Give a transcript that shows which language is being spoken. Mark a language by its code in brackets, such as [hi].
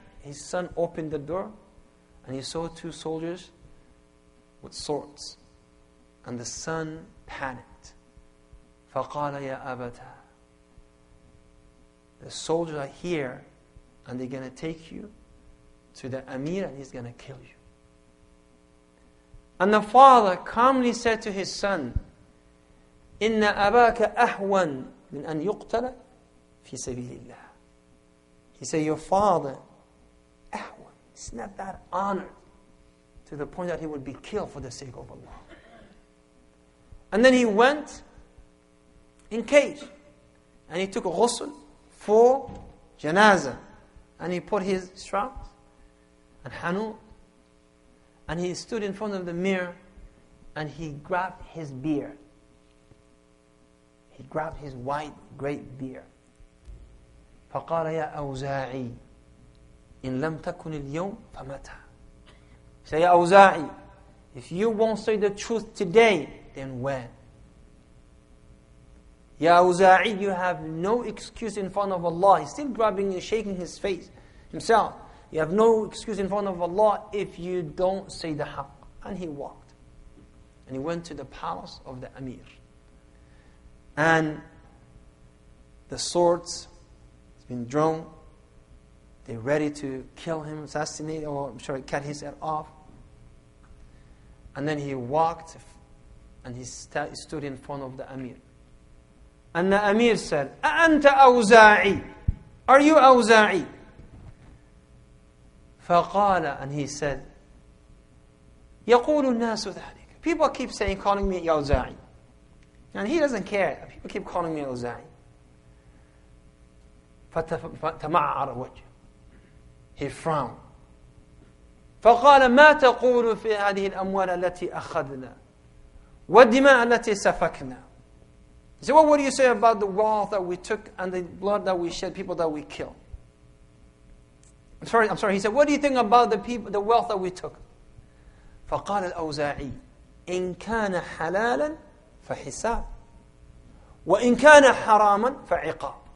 [en] His son opened the door and he saw 2 soldiers with swords. And the son panicked. [ar] فَقَالَ يَا أَبَتَا. [en] The soldiers are here and they're going to take you to the Amir and he's going to kill you. And the father calmly said to his son, [ar] إِنَّ أَبَاكَ أَحْوَنْ مِنْ أَنْ يُقْتَلَ فِي سَبِيلِ اللَّهِ. [en] He said, your father, أحوان, it's not that honored to the point that he would be killed for the sake of Allah. And then he went in cage and he took a ghusl for janazah and he put his straps and hanut and he stood in front of the mirror and he grabbed his beard. He grabbed his white great beard. [ar] فقال يا أوزاعي إن لم تكن اليوم فمتى. [en] Say, [ar] يا أوزاعي, [en] if you won't say the truth today, then when? Ya Awza'i, you have no excuse in front of Allah. He's still grabbing and shaking his face himself. You have no excuse in front of Allah if you don't say the haqq. And he walked. And he went to the palace of the Amir. And the swords has been drawn. They're ready to kill him, assassinate, or cut his head off. And then he walked and he stood in front of the Amir. And the Amir said, [ar] أَأَنْتَ أَوْزَاعِي? [en] Are you Awza'i? [ar] فَقَالَ, [en] and he said, [ar] يَقُولُ النَّاسُ ذَلِكَ. [en] People keep saying, calling me Awza'i. And he doesn't care. People keep calling me Awza'i. [ar] فَتَمَعَّرَ وَجْهُ. [en] He frowned. [ar] فَقَالَ مَا تَقُولُ فِي هَذِهِ الْأَمْوَالَ الَّتِي أَخَذْنَا وَالدِّمَاءَ الَّتِي سَفَكْنَا. [en] He said, what do you say about the wealth that we took and the blood that we shed, people that we killed? I'm sorry. He said, what do you think about the wealth that we took? [ar] فقال الأوزاعي إن كان حلالا فحساب وإن كان حراما فعقاب.